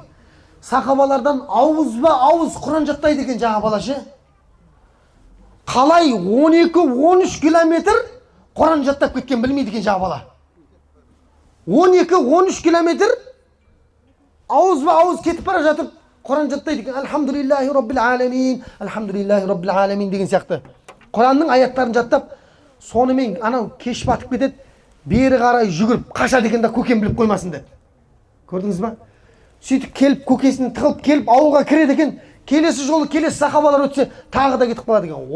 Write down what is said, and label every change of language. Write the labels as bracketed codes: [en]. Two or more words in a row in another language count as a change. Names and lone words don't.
[kk] Сахабалардан ауызба ауыз Құран жаттайды екен жаңа бала ше. Қалай 12-13 километр Құран жаттап кеткен білмейді екен жаңа бала. 12-13 километр ауызба ауыз кетіп бара жатып Құран жаттайды екен. [ar] الحمد لله رب العالمين، الحمد لله رب العالمين [kk] деген сияқты. Құранның аяттарын жаттап, сонымен анау кеш батып кетеді, бері қарай жүгіріп қашады екен да көкем біліп қоймасын деп. Көрдіңіз ба? Сөйтіп келіп көкесін тығылып келіп ауылға кіреді екен. Келесі жолы келесі сахабалар өтсе тағы да кетіп қалады екен.